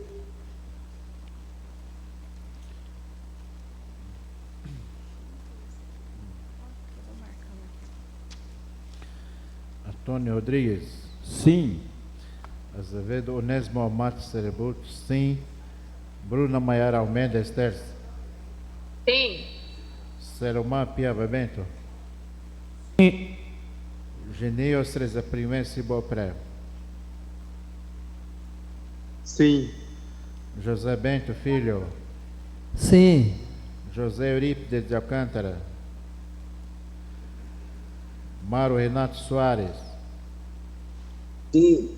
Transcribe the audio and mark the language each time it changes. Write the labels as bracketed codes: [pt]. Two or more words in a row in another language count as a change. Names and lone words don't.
[pt] Antônio Rodrigues. Sim. Azevedo Onésimo Matos Cerebuto, sim. Bruna Maiara Almeida Esters. Sim. Selomar Piaba Bento. Sim. Genio Streza Primen Cibopré. Sim. José Bento Filho. Sim. José Eurípides de Alcântara. Mário Renato Soares. Sim.